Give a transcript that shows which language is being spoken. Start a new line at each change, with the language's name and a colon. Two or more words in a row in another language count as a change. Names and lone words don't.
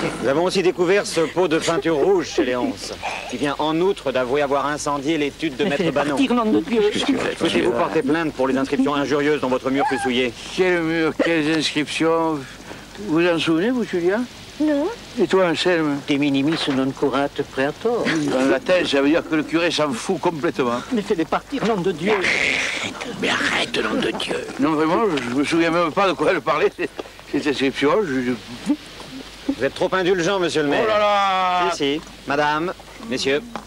French: Nous avons aussi découvert ce pot de peinture rouge chez Léonce, qui vient en outre d'avouer avoir incendié l'étude de Maître Banon. Nom de Dieu. Souhaitez-vous porter plainte pour les inscriptions injurieuses dont votre mur fut souillé? Quel mur, quelles inscriptions? Vous en souvenez, vous, Julia? Non. Et toi, Anselme?
Latin: De minimis non curat praetor.
French: En latin, ça veut dire que le curé s'en fout complètement. Mais fais-les partir, nom de Dieu. Mais arrête, nom de Dieu. Non, vraiment, je me souviens même pas de quoi elle parlait, cette inscription. Vous êtes trop indulgent, monsieur le maire. Oh là là! Si. Madame, messieurs.